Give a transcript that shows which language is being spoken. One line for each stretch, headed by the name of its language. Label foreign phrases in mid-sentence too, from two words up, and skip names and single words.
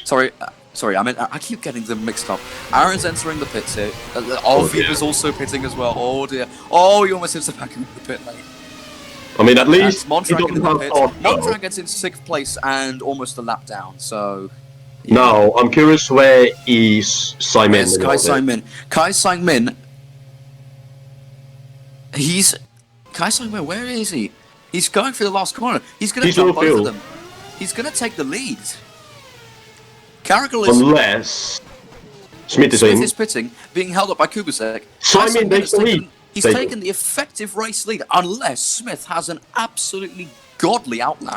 English: Sorry, I keep getting them mixed up. Aaron's entering the pits here. Weber's also pitting as well. Oh dear. Oh, he almost hits the back in the pit lane. I mean, at least Mondragon in the pit. Mondragon's in 6th place and almost a lap down, so... Yeah. Now, I'm curious where is Simon? Where's Kai Sang-min? Kai Sang-min... Kai Sang-min, where is he? He's going for the last corner. He's going to jump both of them. He's going to take the lead. Carrigal is... Unless... Smith is pitting, being held up by Kubicek. Simon takes the lead. He's taken the effective race lead, unless Smith has an absolutely godly outlap.